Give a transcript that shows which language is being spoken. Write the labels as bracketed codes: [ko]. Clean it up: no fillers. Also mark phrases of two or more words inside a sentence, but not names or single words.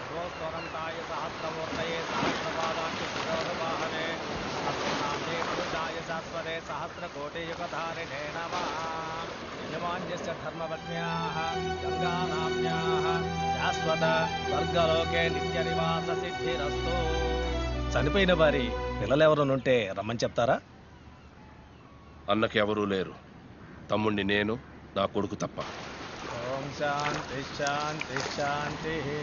[sa] सहस्रमूर्तये सहस्रपादाख्य शिरोरुवाहने सहस्रनाम्ने पुरुषाय शाश्वते सहस्रकोटियुगधारिणे नमः। यजमान्यस्य धर्मपत्न्याः गङ्गानाम्न्याः శాశ్వత స్వర్గలోకే నిత్య నివాస సిద్ధిరస్తు. [te] చనిపోయిన వారి పిల్లలెవరునుంటే రమ్మని చెప్తారా? అన్నకి ఎవరూ లేరు. తమ్ముణ్ణి నేను, నా కొడుకు తప్ప. [sa] ఓం శాంతి శాంతి శాంతి.